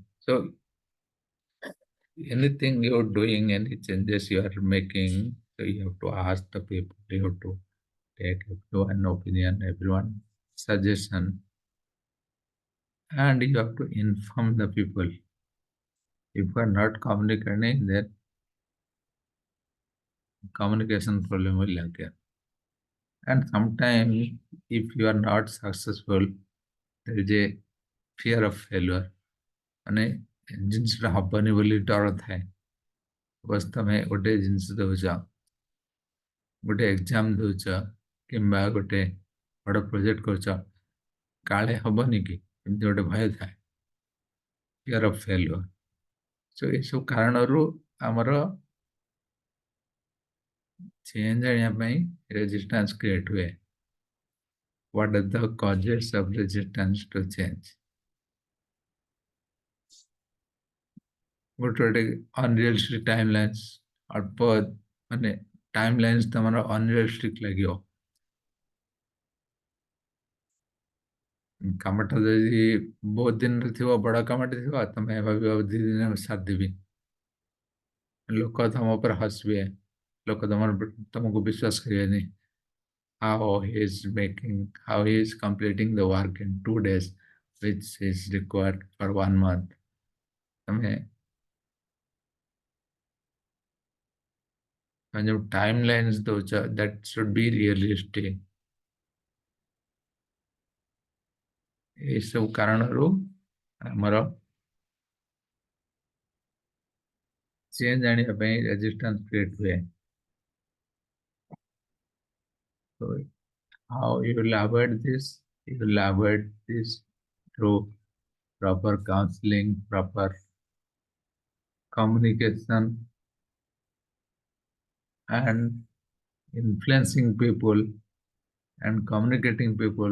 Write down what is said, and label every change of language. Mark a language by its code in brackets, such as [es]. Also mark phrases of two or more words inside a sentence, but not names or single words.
[en] So anything you're doing, any changes you are making, so you have to ask the people, you have to take everyone opinion, everyone suggestion, and you have to inform the people. If you are not communicating, then communication problem will occur. And sometimes, if you are not successful, there is a fear of failure. [or] ମାନେ ଜିନିଷଟା ହବନି ବୋଲି ଡର ଥାଏ। ବସ୍ ତମେ ଗୋଟେ ଜିନିଷ ଦେଉଛ, ଗୋଟେ ଏକ୍ଜାମ ଦେଉଛ, କିମ୍ବା ଗୋଟେ ବଡ଼ ପ୍ରୋଜେକ୍ଟ କରୁଛ, କାଳେ ହବନି କି ଏମିତି ଗୋଟେ ଭୟ ଥାଏ, [en] fear of failure. [or] ସୋ ଏସବୁ କାରଣରୁ ଆମର ଚେଞ୍ଜ ଆଣିବା ପାଇଁ [en] resistance create [or] ହୁଏ। [en] What are the causes of resistance to change? [or] ଗୋଟେ ଗୋଟେ [en] unrealistic timelines, [or] ଅଳ୍ପ ମାନେ ଟାଇମଲାଇନ୍ସ ତମର ଅନରିୟଲିଷ୍ଟିକ ଲାଗିବ। କାମଟା ଯଦି ବହୁତ ଦିନରେ ଥିବ, ବଡ଼ କାମଟେ ଥିବ, ତମେ ଭାବିବ 2 ଦିନରେ ସାରିଦେବି, ଲୋକ ତମ ଉପରେ ହସିବେ, ଲୋକ ତମକୁ ବିଶ୍ୱାସ କରିବେନି। [en] How he is completing the work in 2 days, which is required for 1 month. [or] ତମେ ଯୋଉ ଟାଇମ ଲାଇନ୍ସ ଦଉଛ, [en] that should be realistic. [or] ଏସବୁ କାରଣରୁ ଆମର ଚେଞ୍ଜ ଆଣିବା ପାଇଁ [en] resistance create [or] ହୁଏ। [en] So how you will avoid this? You will avoid this through proper counseling, proper communication, and influencing people and communicating people.